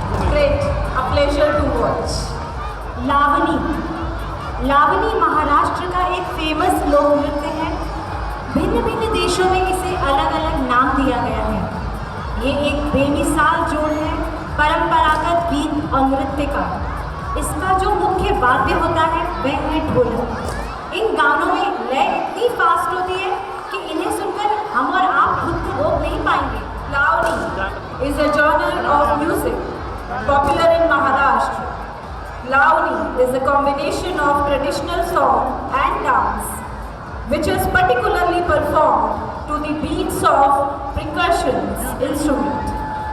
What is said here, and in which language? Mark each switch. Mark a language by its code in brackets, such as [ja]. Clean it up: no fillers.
[en] Great, a pleasure to watch. [hi] Lavani. Lavani Maharashtra का एक famous लोक नृत्य है। भिन्न भिन्न देशों में इसे अलग अलग नाम दिया गया है। ये एक बेमिसाल जोड़ है परंपरागत गीत और नृत्य का। इसका जो मुख्य वाद्य होता है वह है ढोलक। इन गानों में लय इतनी फास्ट होती है कि इन्हें सुनकर हम और आप खुद को रोक नहीं पाएंगे। [en] Lavani is a genre of music popular in Maharashtra. Lavani is a combination of traditional song and dance, which is particularly performed to the beats of percussion instrument.